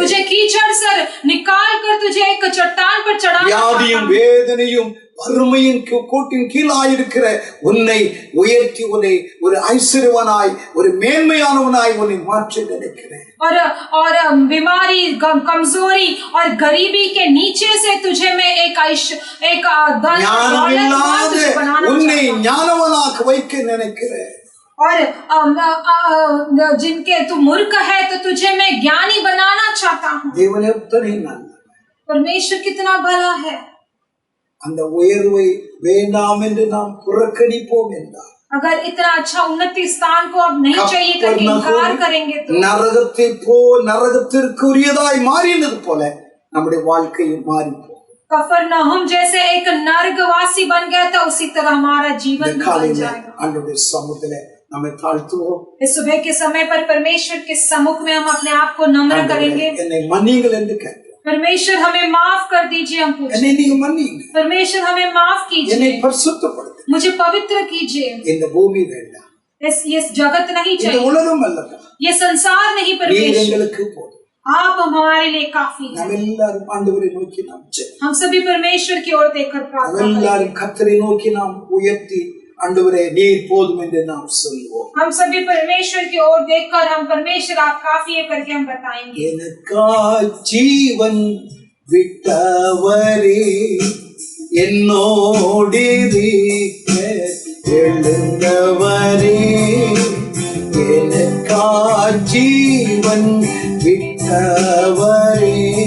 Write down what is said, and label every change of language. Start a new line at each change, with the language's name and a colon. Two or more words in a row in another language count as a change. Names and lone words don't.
Hindi: तुझे कीचड़ से निकाल कर तुझे एक चट्टान पर चढ़ाना चाहता
Tamil: வியாதியும்
Hindi: हूँ।
Tamil: வேதனையும் வறுமையின் கோட்டின் கீழாயிருக்கிற உன்னை உயர்த்தி உன்னை ஒரு ஐஸ்வர்யவனாய் ஒரு மேன்மையானவனாய் உன்னை மாற்ற நினைக்கிறேன்.
Hindi: और बीमारी कमजोरी और गरीबी के नीचे से तुझे मैं एक
Tamil: ஞானமில்லாத
Hindi: बनाना
Tamil: உன்னை
Hindi: चाहता हूँ।
Tamil: ஞானவனாக வைக்க நினைக்கிறேன்.
Hindi: और जिनके तू मूर्ख है तो तुझे मैं ज्ञानी बनाना चाहता हूँ।
Tamil: தேவன் எத்தனை நல்லவர்.
Hindi: परमेश्वर कितना भला है।
Tamil: அந்த உயர்வை வேண்டாம் என்று நாம் புறக்கணிப்போம் என்றார்
Hindi: अगर इतना अच्छा उन्नति स्थान को अब नहीं चाहिए करके इनकार करेंगे तो
Tamil: நரகத்திற்குரியதாய் மாறினது போல நம்முடைய வாழ்க்கையும் மாறி போகும்.
Hindi: कफरनहूम जैसे एक नरकवासी बन गया था उसी तरह हमारा जीवन भी बन जाएगा।
Tamil: ஆண்டவருடைய சமூகத்திலே நம்மை தாழ்த்துவோம்.
Hindi: इस सुबह के समय पर परमेश्वर के सम्मुख में हम अपने आप को नम्र करेंगे।
Tamil: என்னை மன்னியுங்கள் என்று கேட்கிறோம்.
Hindi: परमेश्वर हमें माफ कर दीजिए, हम पूछते
Tamil: என்னை நீங்க மன்னியுங்க.
Hindi: परमेश्वर हमें माफ
Tamil: என்னை
Hindi: कीजिए,
Tamil: பரிசுத்தப்படுத்துங்க.
Hindi: मुझे पवित्र कीजिए।
Tamil: இந்த பூமி வேண்டாம்.
Hindi: ये जगत नहीं
Tamil: இந்த
Hindi: चाहिए,
Tamil: உலகம் அல்லப்பா,
Hindi: ये संसार नहीं
Tamil: நீர்
Hindi: परमेश्वर,
Tamil: எங்களுக்கு போதும்.
Hindi: आप हमारे लिए काफी हैं।
Tamil: நாம் எல்லாரும் ஆண்டவரை நோக்கி நாம் ஜெபம்.
Hindi: हम सभी परमेश्वर की ओर देखकर
Tamil: நாம்
Hindi: प्रार्थना करें।
Tamil: எல்லாரும் கர்த்தரை நோக்கி நாம் உயர்த்தி ஆண்டவரே நீர் போதும் என்று நாம் சொல்வோம்.
Hindi: हम सभी परमेश्वर की ओर देखकर हम परमेश्वर आप काफी है करके हम बताएंगे।
Tamil: எனக்காய் ஜீவன் விட்டவரே என்னோடிருக்க எழுந்தவரே, எனக்காய் ஜீவன் விட்டவரே